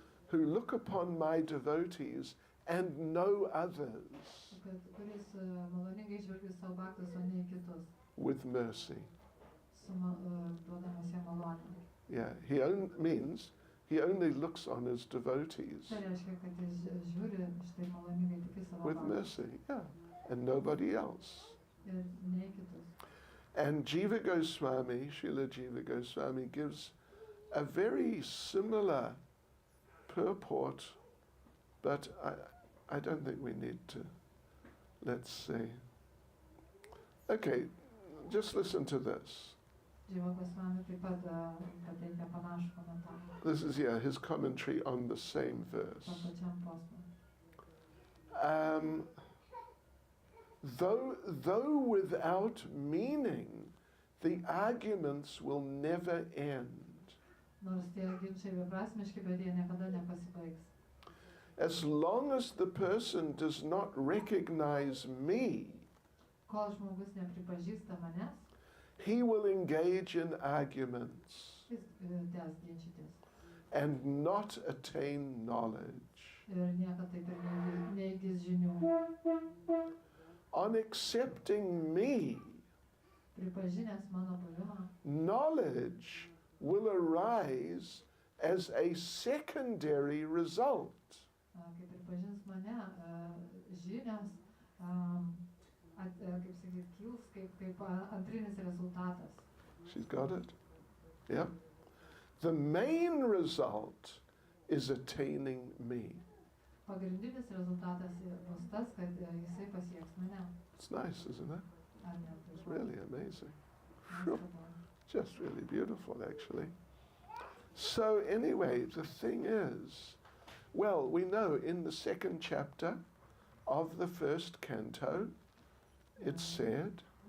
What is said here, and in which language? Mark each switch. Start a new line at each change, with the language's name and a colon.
English: Who look upon my devotees and no others
Lithuanian: Kuris maloningai žvelgia savo baktus, o ne kitus.
English: with mercy.
Lithuanian: Duodamas jam malonę.
English: Yeah, means he only looks on his devotees
Lithuanian: Tai reiškia, kad jis žiūri štai maloningai tik į savo
English: with
Lithuanian: baktus.
English: mercy, yeah, and nobody else.
Lithuanian: Ir ne kitus.
English: And Jiva Goswami, Srila Jiva Goswami, gives a very similar purport, but I don't think we need to. Let's see. Okay, just listen to this.
Lithuanian: Jiva Goswami taip pat pateikia panašų komentarą.
English: This is, his commentary on the same verse.
Lithuanian: Tam pačiam posmui.
English: Though without meaning, the arguments will never end.
Lithuanian: Nors tie ginčai beprasmiški, bet jie niekada nepasibaigs.
English: As long as the person does not recognize me,
Lithuanian: Kol žmogus nepripažįsta manęs,
English: he will engage in arguments
Lithuanian: jis tęs ginčytis.
English: and not attain knowledge.
Lithuanian: Ir niekada taip ir neįgis žinių.
English: On accepting me,
Lithuanian: Pripažinęs mano buvimą,
English: knowledge will arise as a secondary result.
Lithuanian: kai pripažins mane, žinios, kaip sakyt, kils kaip antrinis rezultatas.
English: She's got it. Yeah. The main result is attaining me.
Lithuanian: Pagrindinis rezultatas bus tas, kad jisai pasieks mane.
English: It's nice, isn't it?
Lithuanian: Ar ne?
English: It's really amazing.
Lithuanian: Nuostabu.
English: Just really beautiful, actually. So anyway, the thing is, well, we know in the second chapter of the first canto, it said,